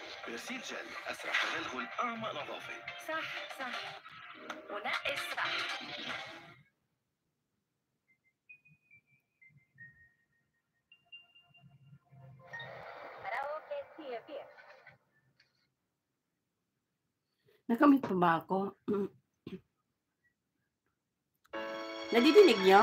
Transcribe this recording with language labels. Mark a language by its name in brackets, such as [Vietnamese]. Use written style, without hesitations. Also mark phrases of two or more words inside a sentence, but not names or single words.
[Arabic] برسيل جل أسرع تغلغل أعمق نظافة. صح صح، ونقي الصح. [Filipino] Karaoke TFF. Nakamit pa ba ako? Nadidinig nyo?